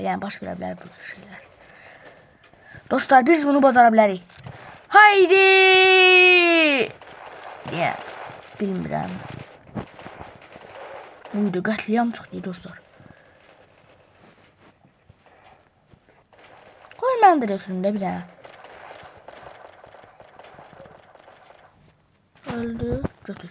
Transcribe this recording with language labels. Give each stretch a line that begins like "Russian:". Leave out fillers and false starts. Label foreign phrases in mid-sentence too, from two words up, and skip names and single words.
Azerbaijani: Yani baş verebilir bu tür şeyler. Dostlar, biz bunu bacarabiliriz.
Turkish: Haydi! Ya,
Azerbaijani: bilmirəm. Bu video qətliam çıxdı dostlar. Qoy mən də götürüm də bir dənə. Öldü. Götür.